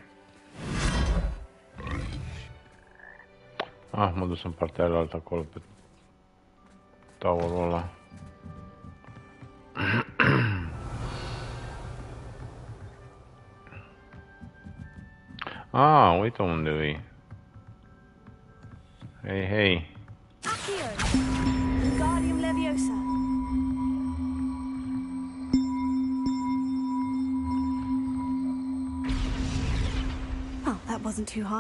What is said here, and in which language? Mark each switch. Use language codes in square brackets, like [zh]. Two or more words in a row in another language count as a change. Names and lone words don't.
[ro] M-a dus în partea aia acolo pe towerul ăla. Uite unde e. Hei, hei. Accio. Wingardium Leviosa. [en] Well, that wasn't too hard.